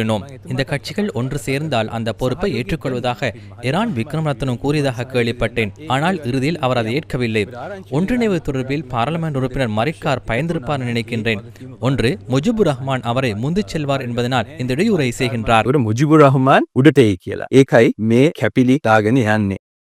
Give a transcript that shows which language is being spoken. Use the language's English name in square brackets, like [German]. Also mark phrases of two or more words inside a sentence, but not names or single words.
[Tamil] இந்த கட்சிகள் ஒன்று சேர்ந்தால் அந்த பொறுப்பை ஏற்றுக்கொள்வதாக இரான் விக்ரமரத்னம் கூறியதாக கேள்விப்பட்டேன். ஆனால் இறுதியில் அவர் அதை ஏற்கவில்லை. ஒன்றிணைவு தொடர்பில் பாராளுமன்ற உறுப்பினர் மரிக்கார் பயந்திருப்பார் நினைக்கின்றேன். ஒன்று, முஜிபுர் ரஹ்மான் அவரை முந்திச் செல்வார் என்பதனால் இந்த இடையூறை செய்கின்றார். [Sinhala] මුජිබුර් රහ්මාන් උඩට එයි කියලා. ඒකයි මේ කැපිලි දාගෙන යන්නේ.